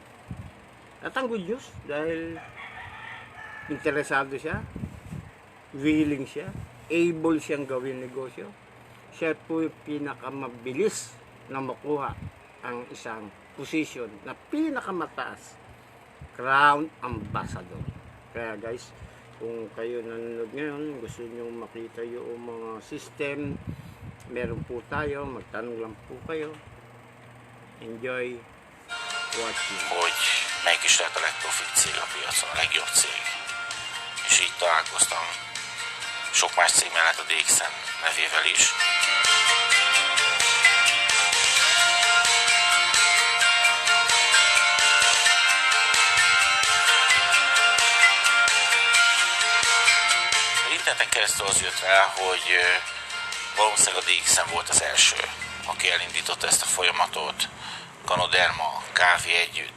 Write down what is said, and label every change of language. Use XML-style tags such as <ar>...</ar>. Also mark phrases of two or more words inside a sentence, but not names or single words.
<tl>At ang</tl> <en>good news,</en> <tl>dahil interesado siya, willing siya, able siyang gawin negosyo, siya po yung pinakamabilis na makuha ang isang position na pinakamataas, Crown Ambassador. Kaya guys, kung kayo nanonood ngayon, gusto nyo makita yung mga system, meron po tayo, magtanong lang po kayo.</tl> <en>Enjoy watching.</en> <hu>Hogy melyik is lehet a legprofitt cég a piacon, a legjobb cég. És így találkoztam sok más cég mellett a DXN nevével is. Interneten keresztül az jött rá, hogy valószínűleg a DXN volt az első, aki elindította ezt a folyamatot, Ganoderma, kávé együtt.</hu>